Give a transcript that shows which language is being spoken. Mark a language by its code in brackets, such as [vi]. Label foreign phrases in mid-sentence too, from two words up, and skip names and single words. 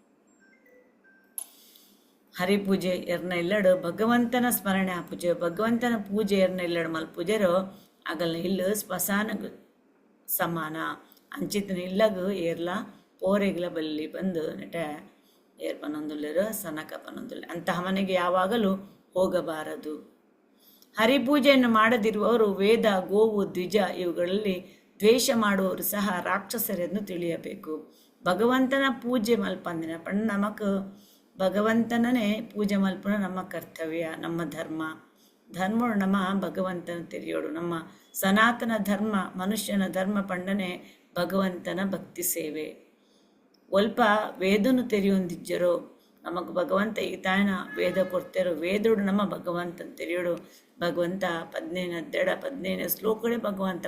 [tcy] ಹರಿಪೂಜೆ ಎರ್ನ ಇಲ್ಲಡು ಭಗವಂತನ ಸ್ಮರಣೆ ಆಪೂಜೆ ಭಗವಂತನ ಪೂಜೆ ಎರ್ನ ಇಲ್ಲಡು ಮಲ್ಪೂಜೆರೋ ಆಗಲ್ನ ಇಲ್ಲು ಸ್ಮಶಾನ ಸಮಾನ ಅಂಚಿತನ ಇಲ್ಲಗು ಏರ್ಲ ಪೋರೆಗ್ಲ ಬಲ್ಲಿ ಬಂದು ನೆಟ ಏರ್ ಪನೊಂದುಲ್ಲೆರು ಸನಕ ಪನೊಂದುಲ್ಲೆ [kn] ಅಂತಹ ಮನೆಗೆ ಯಾವಾಗಲೂ ಹೋಗಬಾರದು. ಹರಿಪೂಜೆಯನ್ನು ಮಾಡದಿರುವವರು ವೇದ ಗೋವು ದ್ವಿಜ ಇವುಗಳಲ್ಲಿ ದ್ವೇಷ ಮಾಡುವವರು ಸಹ ರಾಕ್ಷಸರೆಂದು ತಿಳಿಯಬೇಕು. [tcy] ಭಗವಂತನ ಪೂಜೆ ಮಲ್ಪಂದಿನ ಪಂಡ ನಮಕ್ ಭಗವಂತನೇ ಪೂಜೆ ಮಲ್ಪನ ನಮ್ಮ ಕರ್ತವ್ಯ ನಮ್ಮ ಧರ್ಮ ನಮ್ಮ ಭಗವಂತನ ತಿಳಿಯೋಡು ನಮ್ಮ ಸನಾತನ ಧರ್ಮ ಮನುಷ್ಯನ ಧರ್ಮ ಪಂಡನೆ ಭಗವಂತನ ಭಕ್ತಿ ಸೇವೆ. ಒಲ್ಪ ವೇದನು ತೆರೆಯೊಂದಿಜ್ಜರೋ ನಮಕ್ ಭಗವಂತ ಈತಾಯನ ವೇದ ಕೊಡ್ತೇರೋ ವೇದೋಡು ನಮ್ಮ ಭಗವಂತನ ತೆರೆಯೋಡು ಭಗವಂತ 15 ಶ್ಲೋಕಗಳೇ ಭಗವಂತ